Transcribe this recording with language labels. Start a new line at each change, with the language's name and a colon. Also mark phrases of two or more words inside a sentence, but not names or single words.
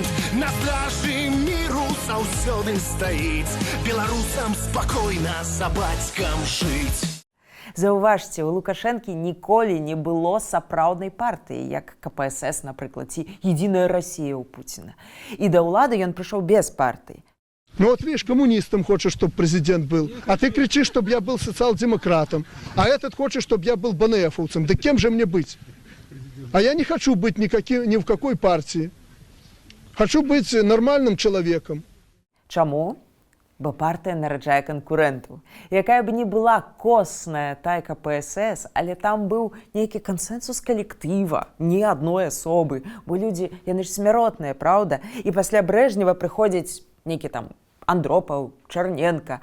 Belarusian: На стражы міру заўсёды стаіць, беларусам спакойна за бацькам жыць. Заўважце, у Лукашэнкі ніколі не было сапраўднай партыі, як КПСС, напрыклад, ці «Единая Россия» у Путина. І да ўлады ён прыйшоў без партыі.
Russian: Ну вот видишь, коммунистом хочешь, чтобы президент был, а ты кричишь, чтобы я был социал-демократом, а этот хочет, чтобы я был БНФовцем. Да кем же мне быть? А я не хочу быть ни в какой партии. Хочу быть нормальным человеком.
Belarusian: Чаму? Бо партыя нараджае канкурэнтаў. Якая б ні была косная та КПСС, але там быў нейкі кансэнсус калектыва, не адной асобы, бо людзі, яны ж смяротныя, праўда? І пасля Брэжнева прыходзіць нейкі там Андропаў, Чарненка.